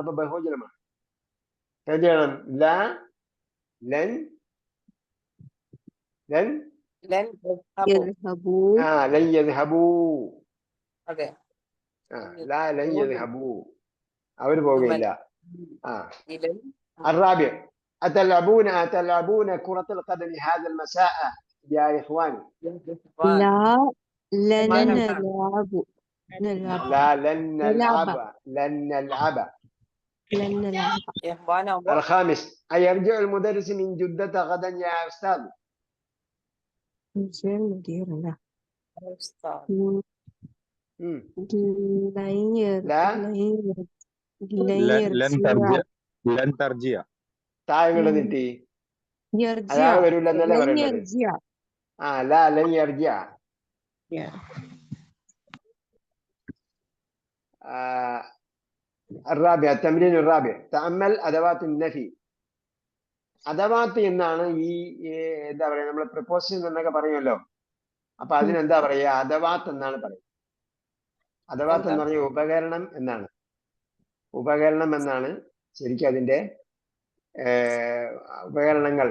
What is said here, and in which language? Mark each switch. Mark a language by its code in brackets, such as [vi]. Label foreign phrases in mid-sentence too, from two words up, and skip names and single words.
[ml] അപ്പൊ ബഹുവചനമാണ്. എന്ത് ചെയ്യണം? [ar] لا لن لن لن يذهب. യദ്ഹബു. لن يذهبوا. [ml] അതെ. [ar] لا لن يذهبوا. [ml] അവര് പോവുകയില്ല. ഇലൻ [ar] الرابع أتلعبون كرة القدم هذا المساء يا إخواني؟ لا لن سبحان نلعب نلعب لا لن نلعب نلعب. لن نلعب. لن نلعب. إخوانا الخامس أيرجع المدرس من جدة غدا يا أستاذ؟ مدير لا أستاذ. لا لن ترجع. لن ترجع. [ml] താഴെ നീട്ടി. അയാൾ വരില്ല എന്നല്ലേ പറയേണ്ടത്? [ar] لا لن يرجع. الرابع التمرين الرابع تأمل أدوات النفي. [ml] അദവാത്ത് എന്നാണ് ഈ എന്താ പറയാ, നമ്മൾ പ്രിപ്പോസിഷൻ എന്നൊക്കെ പറയുമല്ലോ. അപ്പൊ അതിനെന്താ പറയാ? അദവാത്ത് എന്നാണ് പറയുന്നത്. അദവാത്ത് എന്ന് പറഞ്ഞ ഉപകരണം എന്നാണ്. ഉപകരണം എന്നാണ് ശരിക്കും അതിന്റെ ഉപകരണങ്ങൾ.